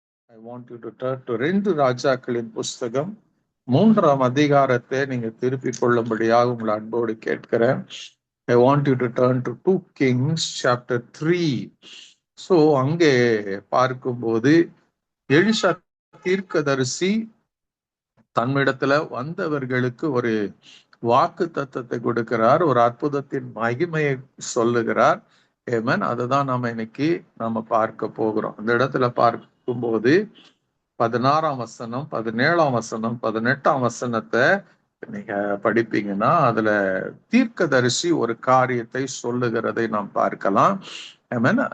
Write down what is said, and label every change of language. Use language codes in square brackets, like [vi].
[en] I want you to turn to [ta] 2 ராஜாக்களின் புஸ்தகம் 3ஆம் அதிகாரத்தை நீங்க திருப்பிக் கொள்ளும்படியாக உங்களை அன்போடு கேட்கிறேன். [en] I want you to turn to 2 Kings chapter 3. [ta] So அங்கே பார்க்கும்போது எலிஷா தீர்க்கதரிசி தன்னிடத்துல வந்தவர்களுக்கு ஒரு வாக்கு தத்தத்தை கொடுக்கிறார், ஒரு அற்புதத்தின் மகிமையை சொல்லுகிறார். ஏமன், அதுதான் நம்ம பார்க்க போகிறோம். அந்த இடத்துல பார்க்கும்போது 16ஆம் வசனம், 17ஆம் வசனம், 18ஆம் வசனத்தை நீங்க படிப்பீங்கன்னா அதுல தீர்க்கதரிசி ஒரு காரியத்தை சொல்லுகிறதை நாம் பார்க்கலாம். ஆமென்.